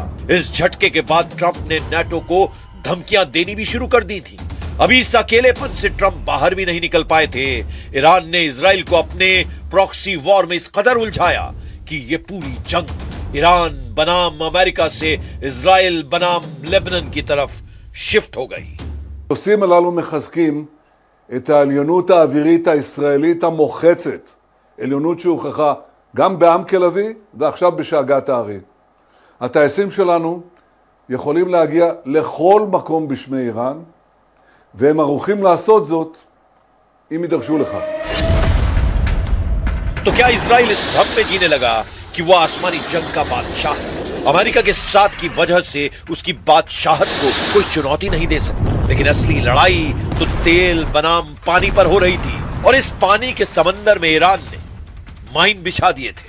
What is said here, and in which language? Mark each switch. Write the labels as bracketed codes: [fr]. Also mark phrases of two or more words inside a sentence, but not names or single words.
[hi] इस झटके के बाद ट्रंप ने नाटो को धमकियां देनी भी शुरू कर दी थी। अभी इस अकेलेपन से ट्रंप बाहर भी नहीं निकल पाए थे। ईरान ने इजराइल को अपने [en] proxy war [hi] में इस कदर उलझाया कि यह पूरी जंग ईरान बनाम अमेरिका से इजराइल बनाम लेबनान की तरफ शिफ्ट हो गई। [he] הנושאים הללו מחזקים את העליונות האווירית הישראלית המוחצת, עליונות שהוכחה גם בעמק לוי ועכשיו בשאגת הארי. הטייסים שלנו יכולים להגיע לכל מקום בשמי איראן, והם ערוכים לעשות זאת אם יידרשו לכך. [hi] तो क्या इजराइल इस भ्रम में जीने लगा कि वो आसमानी जंग का बादशाह है? अमेरिका के साथ की वजह से उसकी बादशाहत को कोई चुनौती नहीं दे सकता। लेकिन असली लड़ाई तो तेल बनाम पानी पर हो रही थी, और इस पानी के समंदर में ईरान ने माइन बिछा दिए थे।